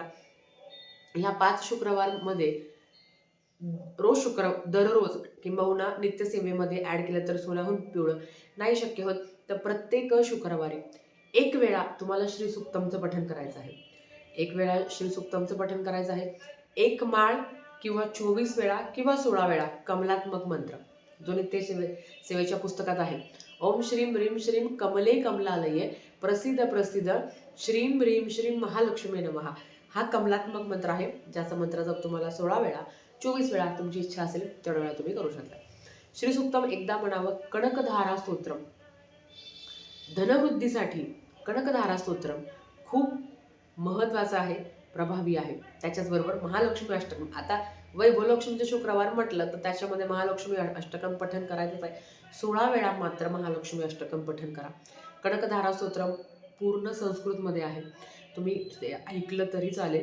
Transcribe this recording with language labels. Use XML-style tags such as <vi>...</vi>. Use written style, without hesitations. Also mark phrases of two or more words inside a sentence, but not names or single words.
<mr>ह्या 5 शुक्रवारमध्ये दररोज किंबहुना नित्यसेवेमध्ये ॲड केलं तर सोन्याहून पिवळं नाही शक्य होत, तर प्रत्येक शुक्रवारी एक वेळा तुम्हाला श्री सुक्तमचं पठण करायचं आहे. एक वेळा श्री सुक्तमचं पठण करायचं आहे. एक माळ किंवा 24 वेळा किंवा 16 वेळा कमलात्मक मंत्र जो सेवेच्या पुस्तकात आहे.</mr> <sa>ओम श्रीम ह्रीम श्रीम कमले कमलालये प्रसिद्ध प्रसिद्ध श्रीम ह्रीम श्रीम महालक्ष्मी नमः</sa> <mr>हा कमलात्मक मंत्र आहे, ज्याचा मंत्र जप तुम्हाला 16 वेळा 24 वेळा तुमची इच्छा असेल तेवढ्या वेळा तुम्ही करू शकता. श्री सुक्तम एकदा म्हणावं. कणकधारा स्तोत्रम धनवृद्धीसाठी कणकधारा स्तोत्रम खूप महत्त्वाचं आहे, प्रभावी आहे. त्याच्याचबरोबर महालक्ष्मी अष्टकम. आता वैभवलक्ष्मीचे शुक्रवार म्हटलं तर त्याच्यामध्ये महालक्ष्मी अष्टकम पठण करायचंच आहे. 16 वेळा मात्र महालक्ष्मी अष्टकम पठण करा. कणकधारा स्तोत्रम पूर्ण संस्कृतमध्ये आहे, तुम्ही ते ऐकलं तरी चालेल.</mr>